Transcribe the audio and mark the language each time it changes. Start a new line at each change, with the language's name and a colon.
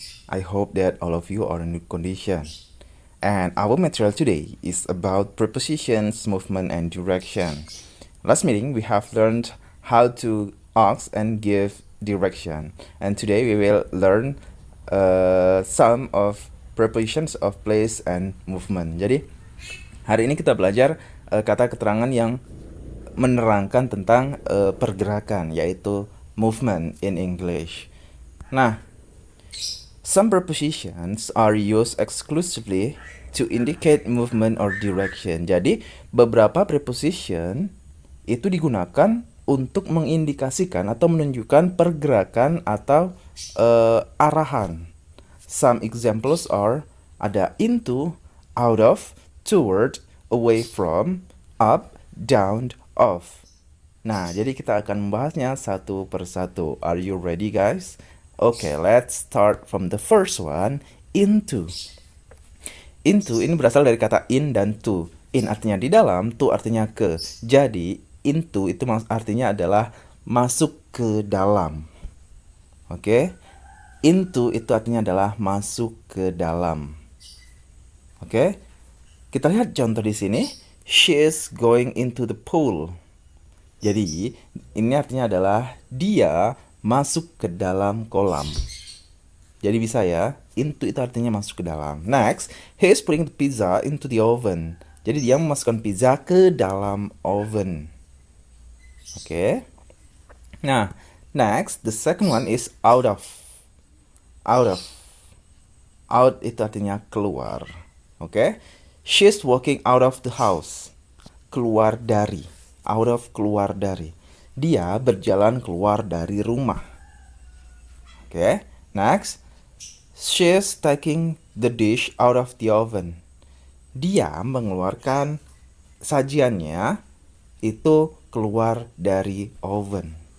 English: I hope that all of you are in good condition. And our material today is about prepositions, movement and direction. Last meeting we have learned how to ask and give direction. And today we will learn some of prepositions of place and movement.
Indonesian: Jadi hari ini kita belajar kata keterangan yang menerangkan tentang pergerakan, yaitu movement in English.
English: Nah, some prepositions are used exclusively to indicate movement or direction.
Indonesian: Jadi beberapa preposition itu digunakan untuk mengindikasikan atau menunjukkan pergerakan atau arahan.
English: Some examples are ada into, out of, toward, away from, up, down, off.
Indonesian: Nah, jadi kita akan membahasnya satu persatu.
English: Are you ready, guys? Okay, let's start from the first one, into.
Indonesian: Into ini berasal dari kata in dan to. In artinya di dalam, to artinya ke. Jadi, into itu artinya adalah masuk ke dalam. Oke? Into itu artinya adalah masuk ke dalam. Oke? Kita lihat contoh di sini.
English: She is going into the pool.
Indonesian: Jadi, ini artinya adalah dia masuk ke dalam kolam. Jadi bisa ya, into itu artinya masuk ke dalam.
English: Next, he is putting the pizza into the oven.
Indonesian: Jadi dia memasukkan pizza ke dalam oven. Oke?
English: Nah, next, the second one is out of. Out of. Out
Indonesian: itu artinya keluar. Oke?
English: She's walking out of the house.
Indonesian: Keluar dari. Out of, keluar dari. Dia berjalan keluar dari rumah. Oke?
English: Next, she's taking the dish out of the oven.
Indonesian: Dia mengeluarkan sajiannya itu keluar dari oven.